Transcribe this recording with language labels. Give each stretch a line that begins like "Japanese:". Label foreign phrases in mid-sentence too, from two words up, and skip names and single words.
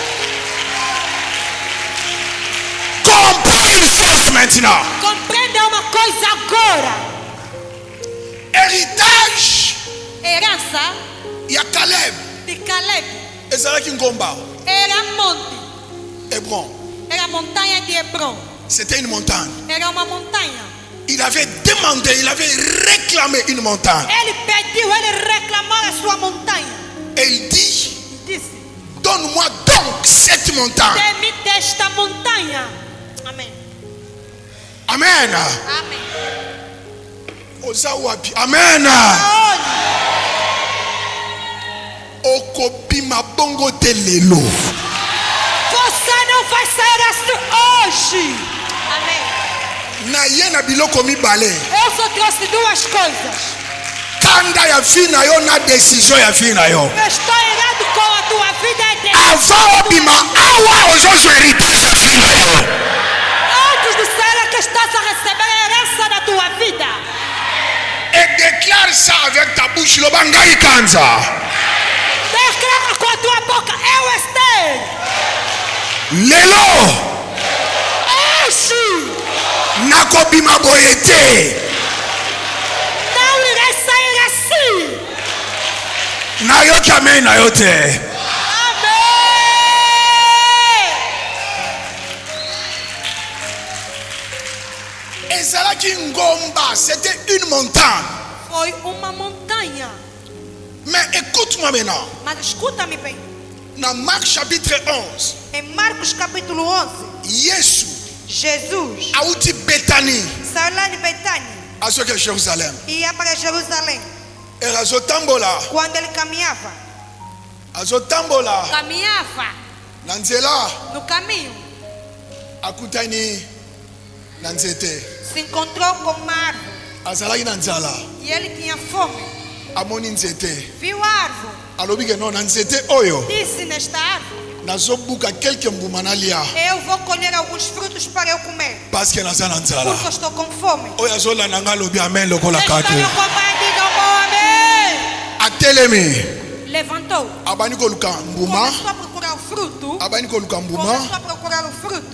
French: Comprends une chose maintenant.
Portuguese: Compreenda uma coisa agora.
French: Héritage
Portuguese: Herança
Lingala: ya Caleb.
Portuguese: de Caleb
Lingala: Ezalaki ngomba.
Portuguese: era monte.
Lingala: Hébron.
Portuguese: Era a montanha de Hebron.
French: C'était une montagne.
Portuguese: Era uma montanha.
French: Il avait demandé, il avait réclamé une montagne.
Portuguese: Ele pediu, ele reclamou a sua montanha.
French: Et il dit,
Portuguese: Disse:
French: donne-moi donc cette montagne.
Portuguese: dê-me desta montanha. Amém.
French: Amen.
Portuguese: Amém.
Lingala: Ozawapi. Amen.
Portuguese: Aonde?
Lingala: Okobima bongo telelo.
Portuguese: Você não vai sair assim hoje. Amém.
Lingala: Na yena biloko mibale.
Portuguese: Eu só trouxe duas coisas.
Lingala: Kanda ya fi na yo na décision ya fi na yo.
Portuguese: Eu estou irado com a tua vida.
Lingala: Avant obima awa ozozo héritage ya fi na yo.
Portuguese: Antes de sair aqui, estás a receber a herança da tua vida.
French: Et déclare ça avec ta bouche.
Lingala: Lobangai kanza.
Portuguese: Declara com a tua boca: eu estou.
Lingala: Lelo.
Portuguese: Hoje
Lingala: Nakobima boyete.
Portuguese: não irei sair assim.
Lingala: Na yo kame na yo te.
Portuguese: Amém.
Lingala: Ezalaki ngomba,
French: c'était une montagne.
Portuguese: Foi uma montanha.
French: Mais écoute-moi maintenant.
Portuguese: Mas escuta-me bem.
French: Dans Marc chapitre 11,
Portuguese: Em Marcos capítulo 11,
Lingala: Yesu
Portuguese: Jesus
Lingala: auti Bethanie,
Portuguese: saiu lá de Betânia
Lingala: azoke Jérusalem.
Portuguese: e ia para Jerusalém.
Lingala: Et azotambola,
Portuguese: Quando ele caminhava
Lingala: na nzela
Portuguese: no caminho,
Lingala: akutani na nzete.
Portuguese: se encontrou com uma árvore
Lingala: Azalaki na nzala,
Portuguese: e ele tinha fome.
Lingala: amoni nzete.
Portuguese: Viu a árvore,
Lingala: Alobi ke non na nzete oyo
Portuguese: disse: nesta árvore
Lingala: nazobuka quelque mbuma nalia
Portuguese: eu vou colher alguns frutos para eu comer,
French: parce que
Lingala: naza na nzala.
Portuguese: porque eu estou com fome.
Lingala: Oyo azolanda nga alobi amen lokola
Portuguese: Está me
Lingala: kate.
Portuguese: acompanhando, diga amém.
Lingala: Atelemi
Portuguese: Levantou,
Lingala: abani koluka mbuma,
Portuguese: começou a procurar o fruto.
Lingala: abani koluka mbuma,
Portuguese: Começou a procurar o fruto.